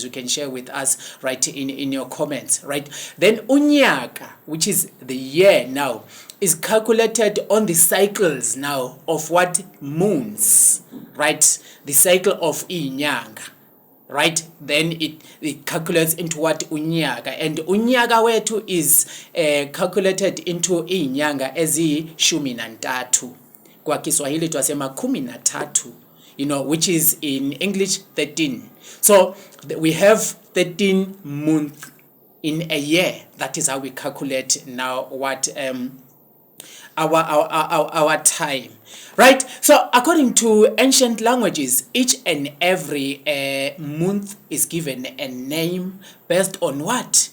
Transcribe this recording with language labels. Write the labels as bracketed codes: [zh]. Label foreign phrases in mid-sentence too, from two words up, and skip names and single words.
[en] You can share with us, right, in your comments, right? Then unyaka, which is the year now, is calculated on the cycles now of what? Moons, right? The cycle of inyanga, right? Then it calculates into what? Unyaka. And [zu] unyaka wethu [en] is calculated into [zu] inyanga ezishumi nantathu. [sw] Kwa Kiswahili twasema kumi na tatu, [en] you know, which is in English 13. So we have 13 months in a year. That is how we calculate now what our time, right? So according to ancient languages, each and every month is given a name based on what?